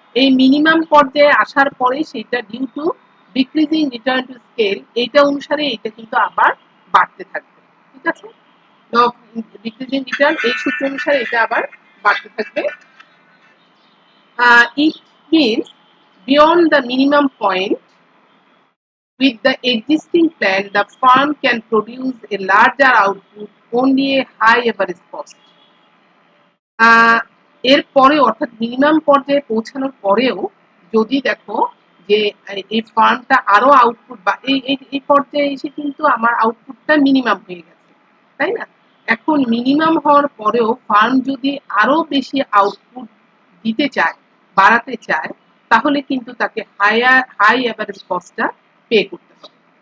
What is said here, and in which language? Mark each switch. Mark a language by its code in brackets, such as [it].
[bn] এই মিনিমাম পর্যায়ে আসার পরে সেটা due to decreasing return to scale, এইটা অনুসারে এটা কিন্তু আবার বাড়তে থাকবে। ঠিক আছে? ল অফ ডিক্রিজিং রিটার্ন এই সূত্র অনুসারে এটা আবার বাড়তে থাকবে। [en] It means beyond the minimum point, with the existing plan, the firm can produce a larger output only a high average cost. [bn] এর পরেও অর্থাৎ মিনিমাম পর্যায়ে পৌঁছানোর পরেও যদি দেখো যে এই ফার্মটা আরো আউটপুট বা এই পর্যায়ে এসে কিন্তু আমার আউটপুটটা মিনিমাম হয়ে গেছে, তাই না? এখন মিনিমাম হওয়ার পরেও ফার্ম যদি আরো বেশি আউটপুট দিতে চায়, বাড়াতে চায়, তাহলে কিন্তু তাকে হাই অ্যাভারেজ কস্টটা পে করতে হবে।